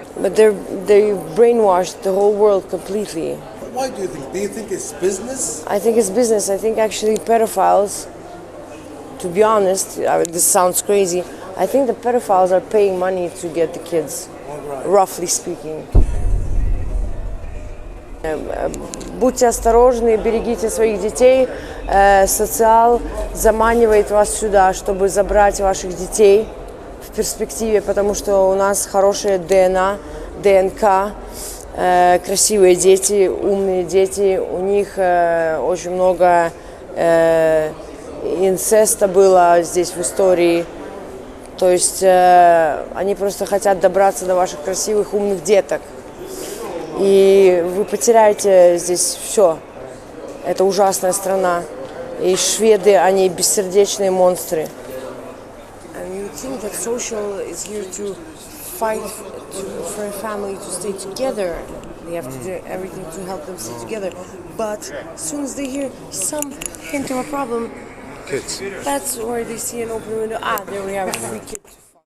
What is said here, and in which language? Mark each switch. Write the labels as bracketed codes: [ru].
[en] But they brainwashed the whole world completely. Why do you think? Do you think it's business? I think it's business. I think actually pedophiles, to be honest, this sounds crazy, I think the pedophiles are paying money to get the kids, roughly speaking. [ru] Будьте осторожны, берегите своих детей. Социал заманивает вас сюда, чтобы забрать ваших детей в перспективе, потому что у нас хорошая ДНК, красивые дети, умные дети. У них очень много инцеста было здесь в истории. То есть они просто хотят добраться до ваших красивых, умных деток. И вы потеряете здесь все. Это ужасная страна. И шведы, они бессердечные монстры. [en] And you think that social is here to fight for a family to stay together. They have to do everything to help them stay together. But as soon as they hear some hint of a problem, Kids. that's where they see an open window. There we have a free kid.